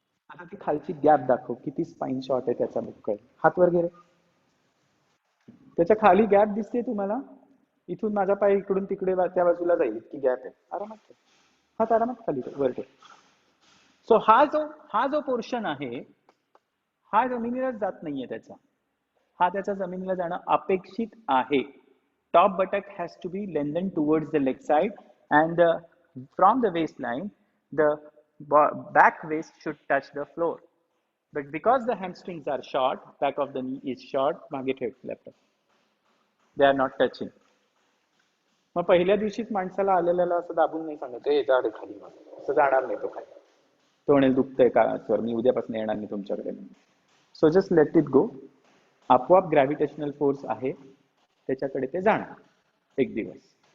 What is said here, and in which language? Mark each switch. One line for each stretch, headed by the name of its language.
Marathi: आता ती खालची गॅप दाखव, किती स्पाइन शॉर्ट आहे त्याचा बुक्कल. हात वर घे रे, त्याच्या खाली गॅप दिसते तुम्हाला, इथून माझा पाय इकडून तिकडे त्या बाजूला जाईल इतकी गॅप आहे. आरामात हात आरामात खाली वर ठेव. सो हा जो पोर्शन आहे हा जमिनीलाच जात नाहीये त्याचा, हा त्याचा जमिनीला जाणं अपेक्षित आहे.
English: top buttock has to be lengthen towards the leg side and from the waist line the back waist should touch the floor, but because the hamstrings are short, back of the knee is short,
Marathi: मागे ठेव laptop,
English: they are not touching.
Marathi: मग पहिल्या दिवशीच माणसाला आलेल्याला असं दाबून नाही सांगत ए जा रे खाली, असं जाणार नाही तो खाली. तो म्हणेल दुखतंय का सर, मी उद्यापासून येणार नाही तुमच्याकडे.
English: So just let it go.
Marathi: आपोआप ग्रॅव्हिटेशनल फोर्स आहे त्याच्याकडे ते जाणार एक दिवस.